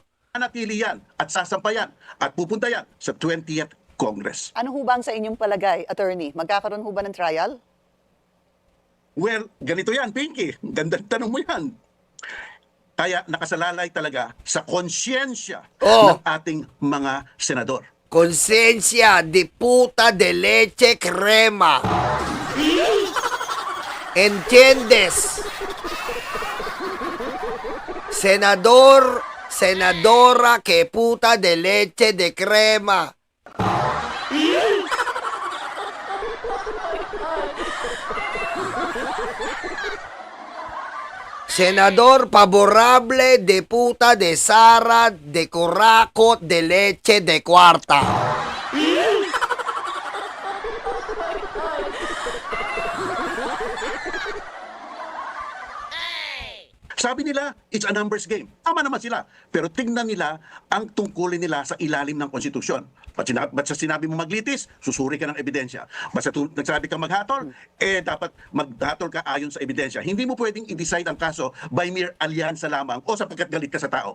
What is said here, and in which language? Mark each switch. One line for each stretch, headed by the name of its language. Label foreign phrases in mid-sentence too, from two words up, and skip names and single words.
Filipino: Manatili yan at sasampayan at pupunta yan sa 20th Congress. Ano ho bang sa inyong palagay, attorney? Magkakaroon ho ba ng trial? Well, ganito yan, Pinky. Gandang tanong mo yan. Kaya nakasalalay talaga sa konsyensya Oh. ng ating mga senador.
Spanish: Konsensya de puta de leche crema. ¿Entiendes? Senador, senadora que puta de leche de crema. Senador favorable de puta de Sara de Coraco de leche de cuarta.
Filipino: Sabi nila,
English: it's a numbers game.
Filipino: Tama naman sila. Pero tingnan nila ang tungkulin nila sa ilalim ng konstitusyon. Ba't sa sinabi mo maglitis, susuri ka ng ebidensya. Ba't sa nagsabi kang maghatol, dapat maghatol ka ayon sa ebidensya. Hindi mo pwedeng i-decide ang kaso
English: by mere
Filipino: alyansa lamang o sapagkat galit ka sa tao.